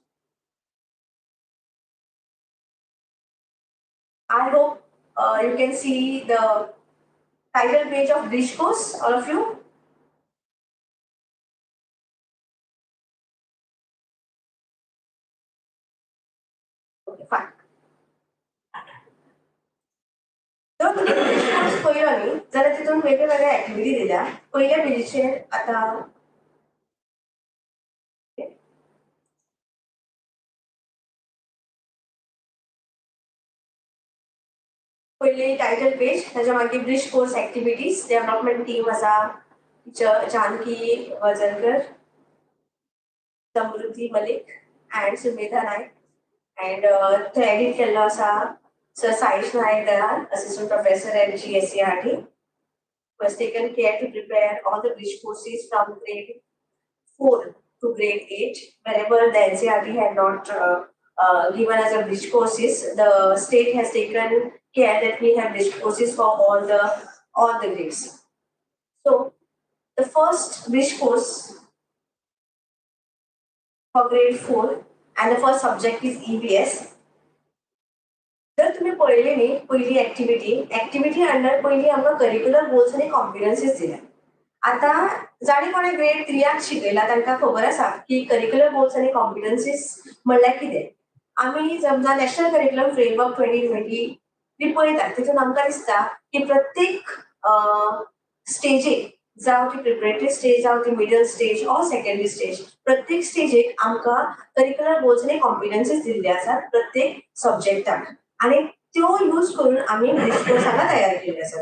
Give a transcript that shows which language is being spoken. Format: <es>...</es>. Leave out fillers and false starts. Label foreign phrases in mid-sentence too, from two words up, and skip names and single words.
<en>I hope you can see the title page of bridge course, all of you. Okay, fine.</en> <kok>तर तुम्ही</kok> <en>bridge course</en> <kok>पहिलो न्ही जाल्यार तितून वेगवेगळ्या ऍक्टिव्हिटी दिल्या पहिल्या पेजीचेर आता पहिले</kok> <en>title page</en> <kok>ताच्या मागीर</kok> <en>bridge course activities development team आसा जानकी वजनकर समृद्धी मलिक and Sumedha Naik and the edit</en> <kok>केल्लो आसा</kok> <en>Sir Saish Naik Dalal, Assistant Professor at GSCRT, who has taken care to prepare all the bridge courses from grade 4 to grade 8. Wherever the NCRT had not given us a bridge courses, the state has taken care that we have bridge courses for all the grades. So the first bridge course for grade 4 and the first subject is EVS.</en> <kok>जर तुम्ही पळयली न्ही पहिली ऍक्टिव्हिटी अंडर पहिली आमकां</kok> <en>curricular goals</en> <kok>आनी कॉम्पिटन्सीज दिल्या. आता जाणी कोणे ग्रेड 3 शिकयला तांकां खबर आसा की</kok> <en>curricular goals</en> <kok>आनी कॉम्पिटन्सीज म्हणल्यार कितें. आमी समजा नॅशनल करिक्युलम फ्रेमवर्क 2020 पळयतात तितून आमकां दिसता की प्रत्येक स्टेजीक जावं ती</kok> <en>preparatory stage</en> <kok>जावं ती</kok> <en>middle stage or secondary stage</en> <kok>प्रत्येक स्टेजीक आमकां</kok> <en>curricular goals</en> <kok>आनी कॉम्पिटन्सीज दिल्ले आसात प्रत्येक सब्जेक्टाक आणि त्यो यूज करून आम्ही</kok> <en>bridge course</en> <kok>हांगा तयार केले आसात.</kok>